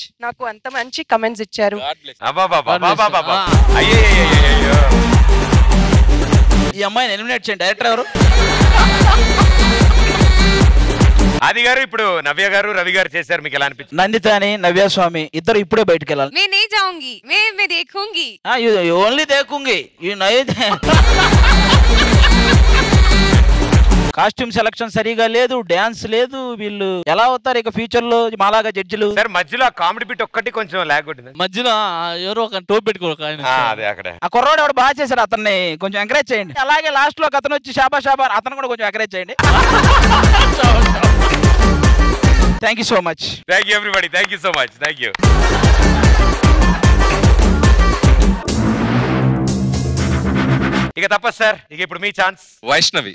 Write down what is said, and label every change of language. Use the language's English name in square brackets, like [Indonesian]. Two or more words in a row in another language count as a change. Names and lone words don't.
[Telugu] నాకు అంత మంచి కమెంట్స్ ఇచ్చారు. ఈ అమ్మాయిని ఎలిమినేట్ చేయండి. డైరెక్టర్ ఎవరు? ఆది గారు. ఇప్పుడు నవ్య గారు, రవి గారు చేశారు, మీకు ఎలా అనిపించింది? నందిత అని నవ్య స్వామి ఇద్దరు ఇప్పుడే బయటకు వెళ్ళాలి. [Hindi] मैं नहीं जाऊंगी, मैं देखूंगी. ओनली देखूंगी. [Telugu] కాస్ట్యూమ్ సెలక్షన్ సరిగా లేదు, డాన్స్ లేదు. వీళ్ళు ఎలా అవుతారు ఇక ఫ్యూచర్ లో మాలాగా జడ్జిలు? సార్ మధ్యలో కామెడీ బిట్ ఒక్కటి కొంచెం లాగ్ ఉంటుంది. మధ్యలో ఎవరో ఒక టోప్ పెట్టుకోరు ఆయన. అదే అక్కడ ఆ కుర్రోడు ఎవడు బాగా చేశారు, అతన్ని కొంచెం ఎంకరేజ్ చేయండి. అలాగే లాస్ట్ లో అతను వచ్చి షాబా షాబా అతను కూడా కొంచెం ఎంకరేజ్ చేయండి. [English] thank you so much. Thank you everybody. Thank you so much. Thank you. [Telugu] ఇక తప్ప సార్, ఇక ఇప్పుడు మీ ఛాన్స్. వైష్ణవి.